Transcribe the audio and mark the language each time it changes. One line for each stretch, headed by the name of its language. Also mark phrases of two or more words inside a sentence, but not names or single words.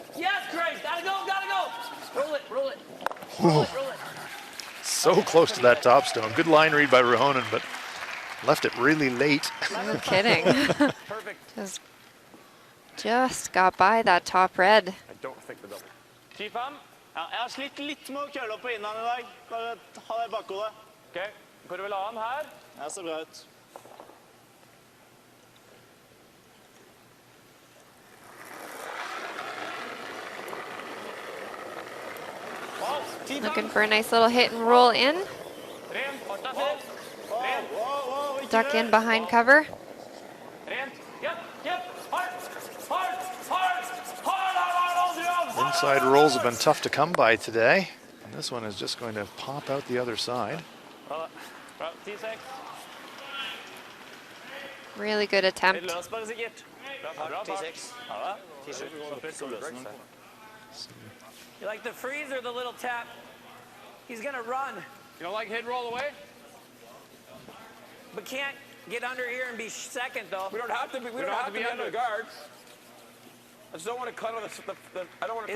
English: Yes, Grace. Gotta go. Roll it. Roll it. So close to that top stone. Good line read by Ruhonen, but left it really late. No kidding. Perfect. Just got by that top red. I don't think the double. 10-5.
Norwegian: Ja, jeg har slitt litt med å køle opp på innan i dag. Bare ha det i bakhodet. Ok, hvor vil ha ham her? Det ser bra ut.
English: Looking for a nice little hit and roll in. Duck in behind cover. Inside rolls have been tough to come by today. And this one is just going to pop out the other side. Really good attempt.
Norwegian: Løs bare, sikkert. Bra, T6. Ja,
English: You like the freeze or the little tap? He's gonna run, You don't like hit and roll away? but can't get under here and be second though. We don't have to be. We don't have to be under the guard. I just don't want to cut on the I don't want to